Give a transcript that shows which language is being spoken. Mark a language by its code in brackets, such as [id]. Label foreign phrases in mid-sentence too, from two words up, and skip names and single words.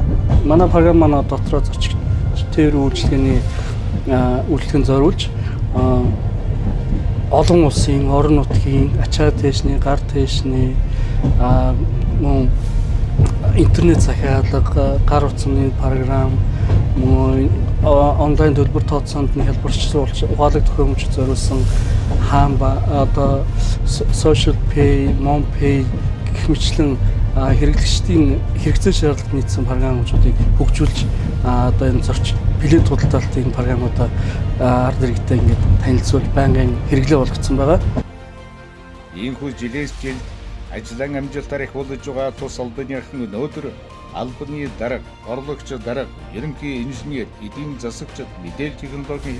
[mn] Манай програм манай дотроо зорчигч тээврийн үйлчлэгэнд зориулж олон улсын орон нутгийн ачаа тээшний, гар тээшний мөн интернет захиалга, гар утасны програм, онлайн төлбөр тооцоонд нь хэлбэрчлүүлж ухаалаг төхөөрөмж зориулсан хаанба одоо social pay, mom pay гэх мэтлэн хэрэглэгчдийн хэрэгцээ шаардлагад нийцсэн програмуудыг хөгжүүлж одоо энэ зорч билет худалдаалтын програмуудаа ард иргэдэд ингээд танилцуулж байнгын хэрэглээ болгоцсон байгаа. Иймхүү жилээс жил ажлын амжилтаар их болж байгаа тус албаныхан өнөөдөр албаны дарга, орлогч дарга, ерөнхий инженер, эдийн засагчид, мэдээлэл технологийн